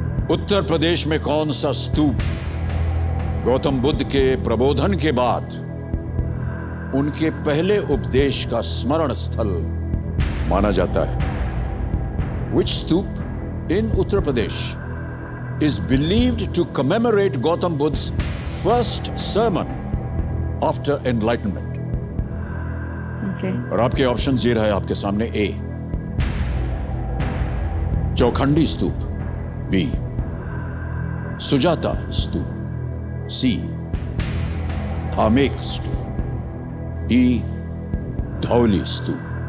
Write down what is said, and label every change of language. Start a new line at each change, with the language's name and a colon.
Hindi: उत्तर प्रदेश में कौन सा स्तूप गौतम बुद्ध के प्रबोधन के बाद उनके पहले उपदेश का स्मरण स्थल माना जाता है?
English: Which stup in Uttar Pradesh is believed to commemorate Gautam Buddha's first sermon after enlightenment? Okay.
Hindi: और आपके ऑप्शंस ये रहे आपके सामने। ए, चौखंडी स्तूप। बी, सुजाता स्तूप। सी, धामेक स्तूप। डी, धौली स्तूप।